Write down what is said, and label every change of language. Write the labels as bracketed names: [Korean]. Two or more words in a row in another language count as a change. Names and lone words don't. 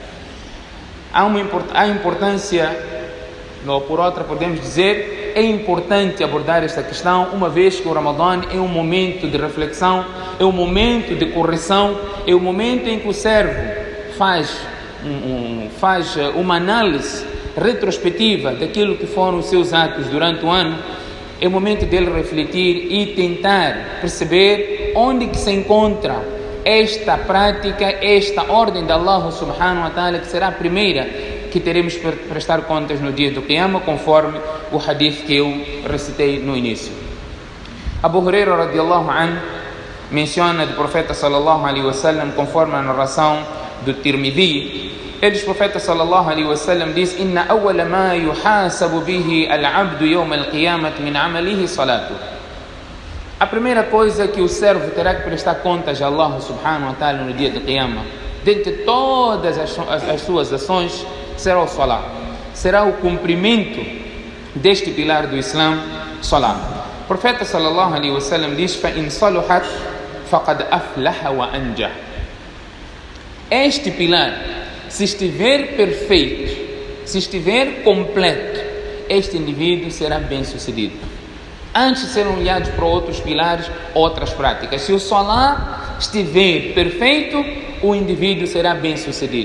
[Portuguese] Há importância, ou por outra podemos dizer, é importante abordar esta questão, uma vez que o Ramadã é um momento de reflexão, é um momento de correção, é um momento em que o servo faz uma análise retrospectiva daquilo que foram os seus atos durante o ano. É o momento dele refletir e tentar perceber onde que se encontra esta prática, esta ordem de [Arabic] الله سبحانه وتعالى, [Portuguese] que será a primeira que teremos que prestar contas no dia do Qiyamah, conforme o hadith que eu recitei no início. Abu Hurairah [Arabic] رضي الله عنه [Portuguese] menciona do profeta [Arabic] صلى الله عليه وسلم, [Portuguese] conforme a narração do Tirmidhi. Ele, o profeta [Arabic] صلى الله عليه وسلم, diz: إن أول ما يحاسب به العبد يوم القيامة من عمله صلاته. [Portuguese] A primeira coisa que o servo terá que prestar contas a [Arabic] الله سبحانه وتعالى [Portuguese] no dia do Qiyamah, dentre todas as suas ações, será o salat, será o cumprimento deste pilar do Islã, salat. O profeta [Arabic] صلى الله عليه وسلم diz: فإن صلحت فقد أفلح وأنجح. [Portuguese] Este pilar, se estiver perfeito, se estiver completo, este indivíduo será bem sucedido. Antes de serem olhados para outros pilares, outras práticas. Se o salat estiver perfeito, o indivíduo será bem sucedido.